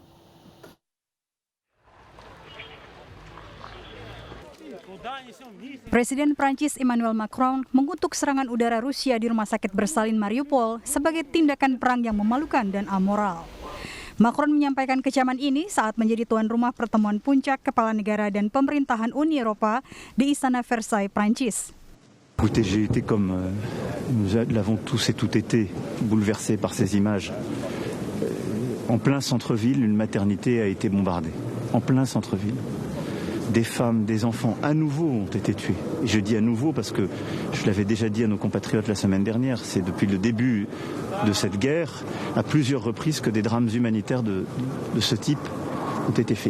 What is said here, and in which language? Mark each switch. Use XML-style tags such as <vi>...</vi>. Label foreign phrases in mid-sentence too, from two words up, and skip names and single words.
<id>Presiden Prancis Emmanuel Macron mengutuk serangan udara Rusia di rumah sakit bersalin Mariupol sebagai tindakan perang yang memalukan dan amoral. Macron menyampaikan kecaman ini saat menjadi tuan rumah pertemuan puncak kepala negara dan pemerintahan Uni Eropa di Istana Versailles, Prancis.</id> <fr>Écoutez, j'ai été comme nous l'avons tous et toutes été bouleversés par ces images. En plein centre-ville, une maternité a été bombardée. En plein centre-ville. des femmes, des enfants à nouveau ont été tués. Et je dis à nouveau parce que je l'avais déjà dit à nos compatriotes la semaine dernière, c'est depuis le début de cette guerre, à plusieurs reprises, que des drames humanitaires de ce type ont été faits.</fr>